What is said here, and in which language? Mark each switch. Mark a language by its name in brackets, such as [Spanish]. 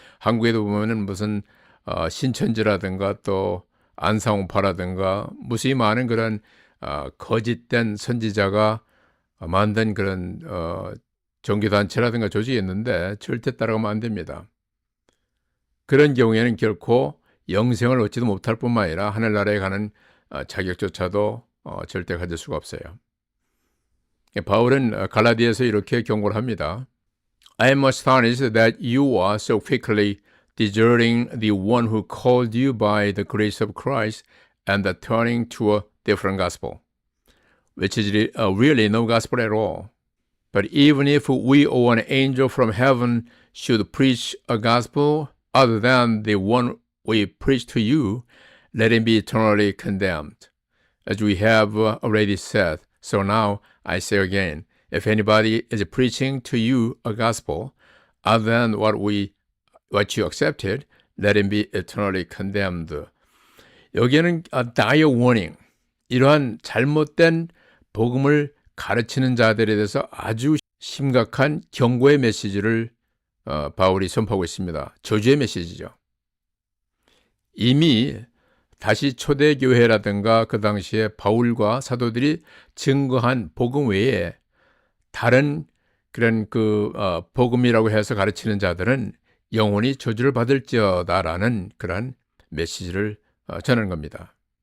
[Korean] 한국에도 보면은 무슨 신천지라든가 또 안상홍파라든가 무수히 많은 그런 거짓된 선지자가 만든 그런 종교단체라든가 조직이 있는데 절대 따라가면 안 됩니다. 그런 경우에는 결코 영생을 얻지도 못할 뿐만 아니라 하늘나라에 가는 자격조차도 절대 가질 수가 없어요. 바울은 갈라디아에서 이렇게 경고를 합니다. [English] I am astonished that you are so quickly deserting the one who called you by the grace of Christ and turning to a different gospel, which is really no gospel at all. But even if we or an angel from heaven should preach a gospel other than the one we preach to you, let him be eternally condemned. As we have already said, so now I say again, if anybody is preaching to you a gospel other than what you accepted, let him be eternally condemned. [Korean] 여기에는 [English] dire warning, [Korean] 이러한 잘못된 복음을 가르치는 자들에 대해서 아주 심각한 경고의 메시지를 바울이 선포하고 있습니다. 저주의 메시지죠. 이미 다시 초대교회라든가 그 당시에 바울과 사도들이 증거한 복음 외에 다른 그런 복음이라고 해서 가르치는 자들은 영원히 저주를 받을지어다라는 그런 메시지를 전하는 겁니다.